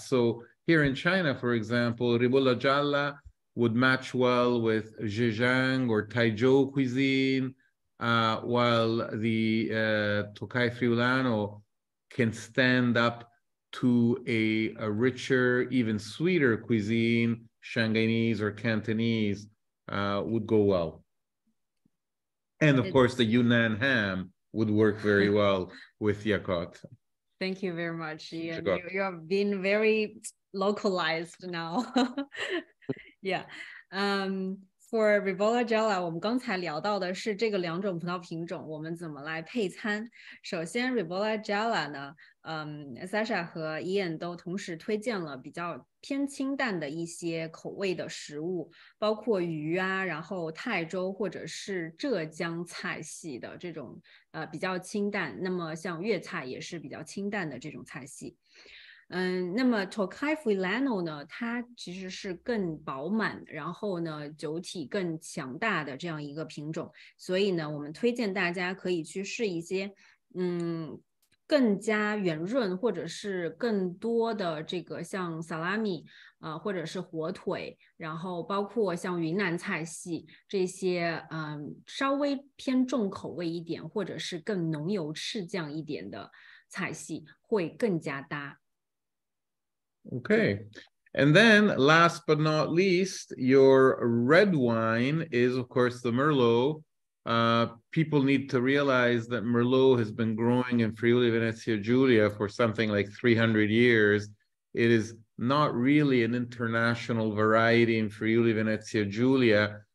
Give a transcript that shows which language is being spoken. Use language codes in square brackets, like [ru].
[en] So here in China, for example, Ribolla Gialla would match well with Zhejiang or Taizhou cuisine, while the Tokai Friulano can stand up to a richer, even sweeter cuisine, Shanghainese or Cantonese would go well. And of course, the Yunnan ham would work very well with Yakut. Thank you very much, Ian. You have been very localized now. Yeah. [zh] For Ribolla Gialla, 我们刚才聊到的是这个两种葡萄品种，我们怎么来配餐。首先 Ribolla Gialla 呢，Sasha 和 Ian 都同时推荐了比较偏清淡的一些口味的食物，包括鱼啊，然后泰州或者是浙江菜系的这种比较清淡，那么像粤菜也是比较清淡的这种菜系。那么 Tokai Friulano 呢，它其实是更饱满，然后呢酒体更强大的这样一个品种，所以呢我们推荐大家可以去试一些更加圆润或者是更多的这个像 salami 或者是火腿，然后包括像云南菜系这些稍微偏重口味一点或者是更浓油赤酱一点的菜系会更加搭。 [en] Okay. And then last but not least, your red wine is, of course, the Merlot. People need to realize that Merlot has been growing in Friuli Venezia Giulia for something like 300 years. it is not really an international variety in Friuli Venezia Giulia.